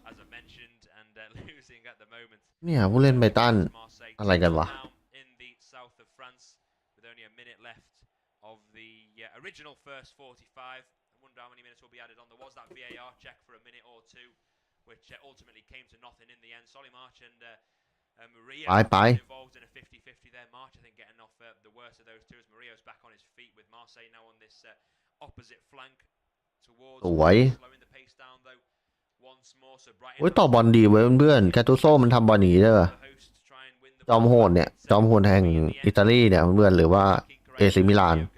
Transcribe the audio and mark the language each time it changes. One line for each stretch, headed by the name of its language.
English: as I mentioned, and losing at the moment.
Thai: เนี่ยผู้เล่นไบรตันอะไรกันวะ
English: In the south of France with only a minute left of the original first 45. I wonder how many minutes will be added on. There was that VAR check for a minute or two, which ultimately came to nothing in the end. Solly March and Maria involved in a 50-50 there. March, I think, getting off the worst of those two as Maria's back on his feet with Marseille now on this opposite flank towards slowing the pace down though once more. So Brighton
Thai: โอ้ยต่อบอลดีเว้ยเพื่อนๆแคตูโซมันทำบอลหนีได้ป่ะจอมโหดเนี่ยจอมโหดแห่งอิตาลีเนี่ยเพื่อนๆหรือว่าเอซิมิลาน